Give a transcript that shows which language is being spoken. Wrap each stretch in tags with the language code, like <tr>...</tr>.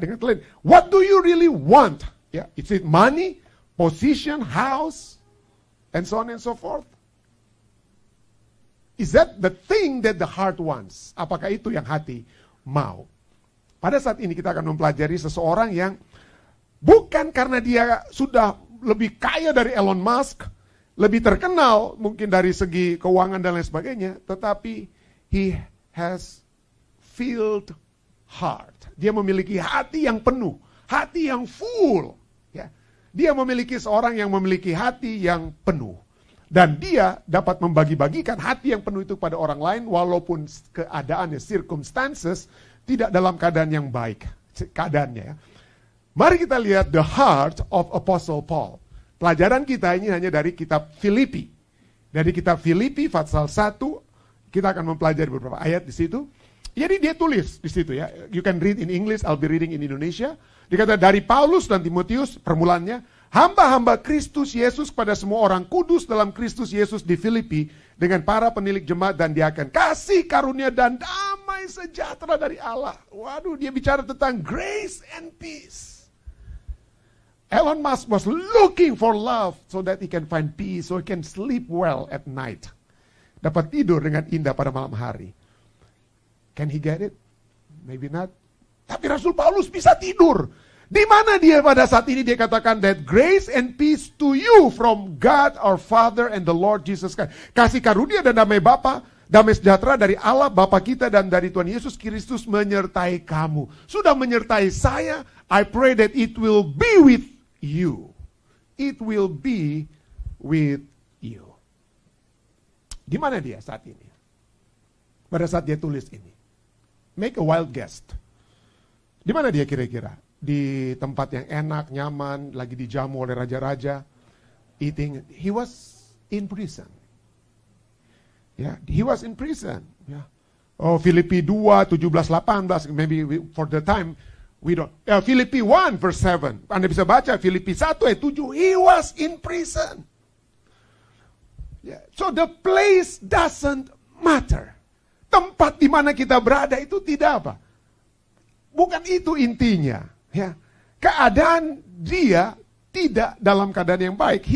<id>Dengan lain,</id> <en>what do you really want? Ya, is it money, position, house, and so on and so forth? Is that the thing that the heart wants?</en> <id>Apakah itu yang hati mau? Pada saat ini kita akan mempelajari seseorang yang bukan karena dia sudah lebih kaya dari Elon Musk, lebih terkenal mungkin dari segi keuangan dan lain sebagainya, tetapi</id> <en>he has filled heart.</en> <id>Dia memiliki hati yang penuh, hati yang full. Ya. Dia memiliki seorang yang memiliki hati yang penuh. Dan dia dapat membagi-bagikan hati yang penuh itu kepada orang lain walaupun keadaannya, circumstances, tidak dalam keadaan yang baik keadaannya. Mari kita lihat</id> <en>the heart of Apostle Paul.</en> <id>Pelajaran kita ini hanya dari kitab Filipi. Dari kitab Filipi pasal 1, kita akan mempelajari beberapa ayat di situ. Jadi dia tulis di situ ya.</id> <en>You can read in English, I'll be reading in Indonesia.</en> <id>Dikata dari Paulus dan Timotius, permulaannya, hamba-hamba Kristus Yesus kepada semua orang kudus dalam Kristus Yesus di Filipi dengan para penilik jemaat dan diaken. Kasih karunia dan damai sejahtera dari Allah. Waduh, dia bicara tentang</id> <en>grace and peace. Elon Musk was looking for love so that he can find peace, so he can sleep well at night.</en> <id>Dapat tidur dengan indah pada malam hari.</id> <en>Can he get it? Maybe not.</en> <id>Tapi Rasul Paulus bisa tidur. Di mana dia pada saat ini dia katakan</id> <en>that grace and peace to you from God our Father and the Lord Jesus Christ.</en> <id>Kasih karunia dan damai Bapa, damai sejahtera dari Allah Bapa kita dan dari Tuhan Yesus Kristus menyertai kamu. Sudah menyertai saya,</id> <en>I pray that it will be with you. It will be with you.</en> <id>Di mana dia saat ini? Pada saat dia tulis ini.</id> <en>Make a wild guess.</en> <id>Di mana dia kira-kira? Di tempat yang enak, nyaman, lagi dijamu oleh raja-raja, eating.</id> <en>He was in prison. Yeah, he was in prison. Yeah. Oh, Filipi 2, 17, 18, maybe for the time, we don't.</en> <id>Filipi 1, verse 7. Anda bisa baca Filipi 1, ayat 7.</id> <en>He was in prison. Yeah. So the place doesn't matter.</en> <id>Tempat di mana kita berada itu tidak apa. Bukan itu intinya. Ya, keadaan dia tidak dalam keadaan yang baik.</id>